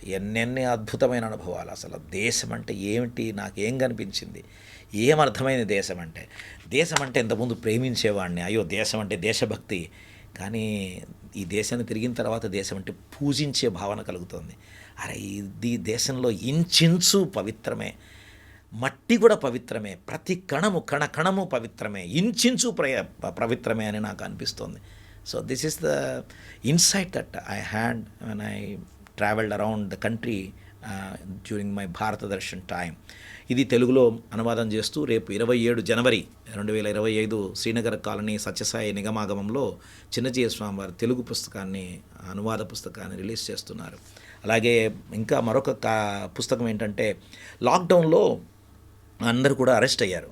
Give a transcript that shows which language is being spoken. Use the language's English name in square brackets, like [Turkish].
[Telugu] ఎన్నెన్ని అద్భుతమైన అనుభవాలు. అసలు దేశం అంటే ఏమిటి నాకేం కనిపించింది, ఏమర్థమైంది దేశం అంటే ఇంతకుముందు ప్రేమించేవాడిని, అయ్యో దేశం అంటే దేశభక్తి. కానీ ఈ దేశాన్ని తిరిగిన తర్వాత దేశం అంటే పూజించే భావన కలుగుతుంది. అరే ఈ దేశంలో ఇంచించు పవిత్రమే, మట్టి కూడా పవిత్రమే, ప్రతి కణము కణకణము పవిత్రమే, ఇంచించు పవిత్రమే అని నాకు అనిపిస్తుంది. [English] So this is the insight that I had when I traveled around the country during my Bharat Darshan time. [Telugu] ఇది తెలుగులో అనువాదం చేస్తూ రేపు 27 జనవరి 2025 శ్రీనగర్ కాలనీ సత్యసాయి నిగమాగమంలో చిన్నజీయ స్వామి వారి తెలుగు పుస్తకాన్ని, అనువాద పుస్తకాన్ని రిలీజ్ చేస్తున్నారు. అలాగే ఇంకా మరొక పుస్తకం ఏంటంటే, లాక్డౌన్లో అందరూ కూడా అరెస్ట్ అయ్యారు.